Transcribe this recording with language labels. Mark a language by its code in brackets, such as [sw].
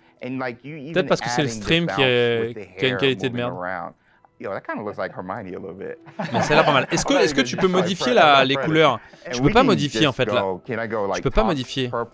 [fr] Peut-être parce que c'est le stream qui a une qualité de merde. [en] Yo, that kind of looks like Hermione a little bit. [fr] Mais ça a l'air pas mal. Est-ce que tu peux modifier les couleurs? Je peux pas modifier en fait là. Je peux pas modifier.